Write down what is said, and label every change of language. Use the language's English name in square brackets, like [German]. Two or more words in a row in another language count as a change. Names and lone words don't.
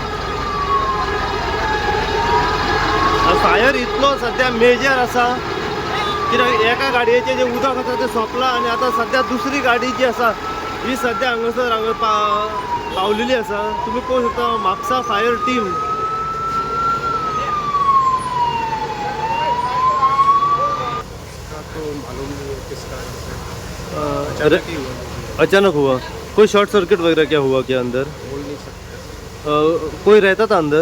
[Konkani] फायर इतलो सद्या मेजर आसा कित्याक एका गाडयेचें जें उदक आसा तें सोंपलां आनी आतां सद्या दुसरी गाडी जी आसा ही सद्या हांगा पावलेली आसा. तुमी पळोवंक शकता म्हापसा फायर टीम. [Hindi] अचानक हुआ. कोई शॉर्ट सर्किट वगैरह क्या हुआ क्या अंदर? बोल नहीं सकते. कोई रहता था अंदर?